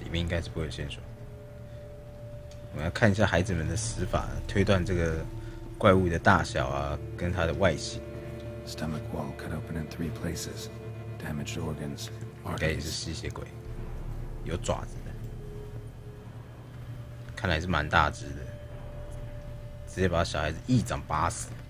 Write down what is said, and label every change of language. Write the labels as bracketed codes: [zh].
[zh] 里面应该是不会有线索。我们要看一下孩子们的死法，推断这个怪物的大小啊，跟它的外形。 [en] Stomach wall cut open in 3 places. Damaged organs. [zh] 应该也是吸血鬼，有爪子的，看来是蛮大只的，直接把小孩子一掌打死。